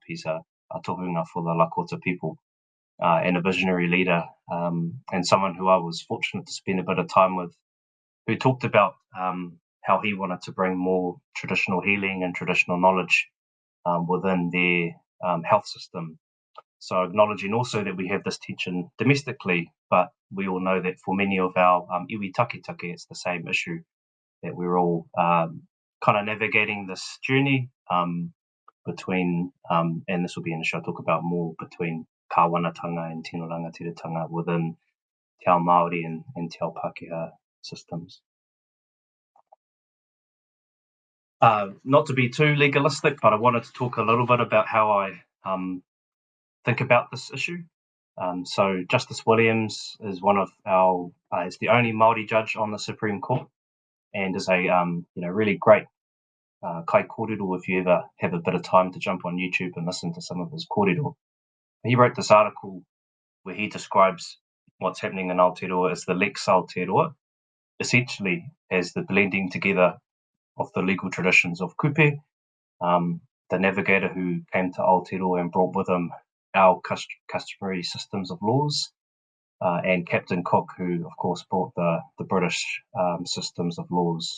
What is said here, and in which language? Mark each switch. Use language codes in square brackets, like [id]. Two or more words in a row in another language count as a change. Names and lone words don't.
[en] He's a tohunga for the Lakota people and a visionary leader, and someone who I was fortunate to spend a bit of time with, who talked about how he wanted to bring more traditional healing and traditional knowledge within their health system. So acknowledging also that we have this tension domestically, but we all know that for many of our [mi] iwi taketake, [en] it's the same issue, that we're all kind of navigating this journey between, and this will be in the show, I'll talk about more, between Kawanatanga and [mi] Tino Rangatiratanga [en] within [mi] Te Ao Māori [en] and [mi] Te Ao Pākehā [en] systems. Not to be too legalistic, but I wanted to talk a little bit about how I think about this issue. So Justice Williams is one of our, is the only Māori judge on the Supreme Court, and is a really great [mi] kai kōrero [en] if you ever have a bit of time to jump on YouTube and listen to some of his kōrero. He wrote this article where he describes what's happening in Aotearoa as the Lex Aotearoa, essentially as the blending together of the legal traditions of Kupe, the navigator who came to Aotearoa and brought with him our customary systems of laws, and Captain Cook, who of course brought the British systems of laws.